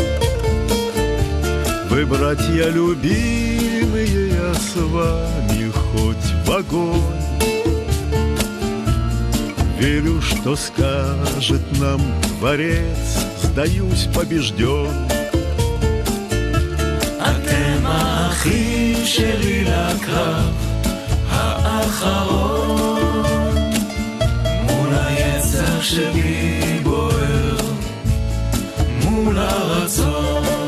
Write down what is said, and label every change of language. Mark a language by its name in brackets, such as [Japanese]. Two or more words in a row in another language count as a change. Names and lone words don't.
[Russian] Вы, братья любимые, я с вами хоть в огонь. Верю, что скажет нам Творец: сдаюсь побежден. [Hebrew] האחים שלי לקרב האחרון, מול היצר שבי בוער, מול הרצון.